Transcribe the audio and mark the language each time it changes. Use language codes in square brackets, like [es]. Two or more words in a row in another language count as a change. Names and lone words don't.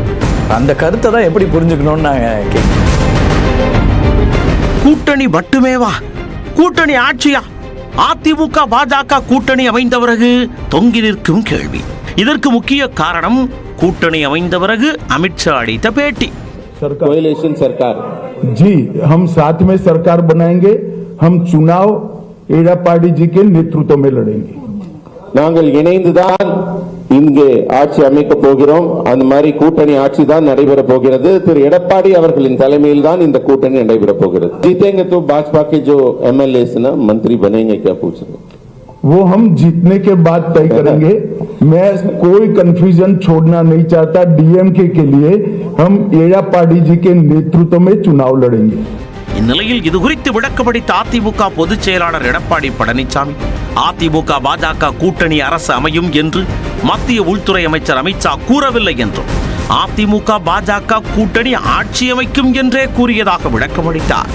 [ta] அந்த கருத்தை தான் எப்படி புரிஞ்சுக்கணும்னு நான் கேட்கிறேன். கூட்டணி மட்டுமேவா? கூட்டணி ஆட்சியா? அதிமுக பாஜக கூட்டணி அமைந்த பிறகு தொங்கி நிற்கும் கேள்வி. இதற்கு முக்கிய காரணம் கூட்டணி அமைந்த பிறகு அமித்ஷா அளித்த பேட்டி. [hi] कोएलिशन सरकार जी, हम साथ में सरकार बनाएंगे. हम चुनाव एड़ापाडी जी के नेतृत्व में लड़ेंगे. [ta] நாங்கள் இணைந்துதான் இங்கே ஆட்சி அமைக்க போகிறோம். அந்த மாதிரி கூட்டணி ஆட்சி தான் நடைபெற போகிறது. திரு எடப்பாடி அவர்களின் தலைமையில் தான் இந்த கூட்டணி நடைபெற போகிறது. [hi] जीतेंगे तो भाजपा के जो एमएलए ना मंत्री बनेंगे, क्या पूछ रहे? वो हम जीतने के बाद तय करेंगे. मैं कोई कंफ्यूजन छोड़ना नहीं चाहता. डीएमके के लिए हम एड़ापाडी जी के नेतृत्व में चुनाव लड़ेंगे. [ta] இந்நிலையில் இது குறித்து விளக்கமளித்த அதிமுக பொதுச் செயலாளர் எடப்பாடி பழனிசாமி, அதிமுக பாஜக கூட்டணி அரசு அமையும் என்று மத்திய உள்துறை அமைச்சர் அமித்ஷா கூறவில்லை என்றும், அதிமுக பாஜக கூட்டணி ஆட்சி அமைக்கும் என்றே கூறியதாக விளக்கமளித்தார்.